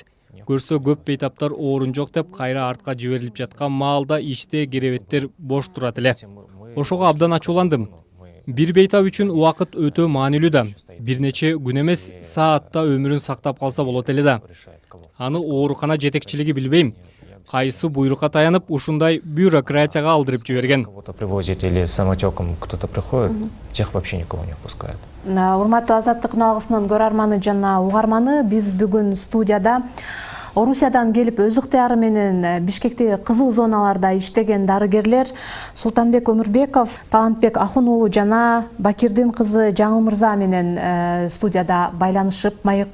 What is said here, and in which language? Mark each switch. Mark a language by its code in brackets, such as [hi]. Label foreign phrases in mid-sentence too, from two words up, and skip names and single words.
[ky] Көрсө көп бейтаптар оорун жок деп кайра артка жиберилип жаткан маалда ичте керебеттер бош турат эле. Ошого абдан ачууландым. Бир бейтап үчүн убакыт өтө маанилүү да. Бир нече күн эмес, саатта өмүрүн сактап калса болот эле да. Аны оорукана жетекчилиги билбейм. Кайсы буйрукка таянып, ушундай бюрократияга алдырып жиберген. [ru] Кого-то привозит или самотеком кто-то приходит, тех вообще никого не пускают. [ky] Урматтуу Азаттык алгысынын көрөрманы жана угарманы, биз бүгүн студияда Орусиядан келип өз ыктыяры менен Бишкектеги кызыл зоналарда иштеген дарыгерлер Султанбек Өмүрбеков, Талантбек Ахун уулу жана Бакирдин кызы Жаңыл мырза менен студияда байланышып маек курдук.